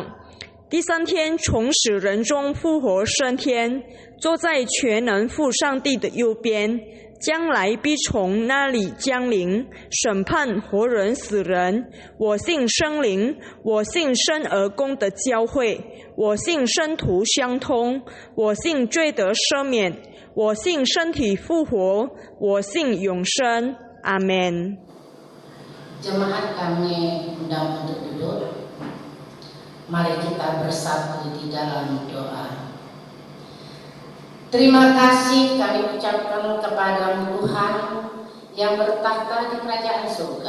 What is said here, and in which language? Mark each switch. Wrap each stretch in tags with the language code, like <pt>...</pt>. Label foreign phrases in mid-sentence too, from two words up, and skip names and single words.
<zh>第3天从死人中复活升天，坐在全能父上帝的右边，将来必从那里降临，审判活人死人。我信圣灵，我信生而公的教会，我信圣徒相通，我信罪得赦免，我信身体复活，我信永生。阿们。</zh> <id>Jemaat kami undang untuk duduk. Mari kita bersatu di dalam doa. Terima kasih kami ucapkan kepada Tuhan yang bertahta di kerajaan surga.</id>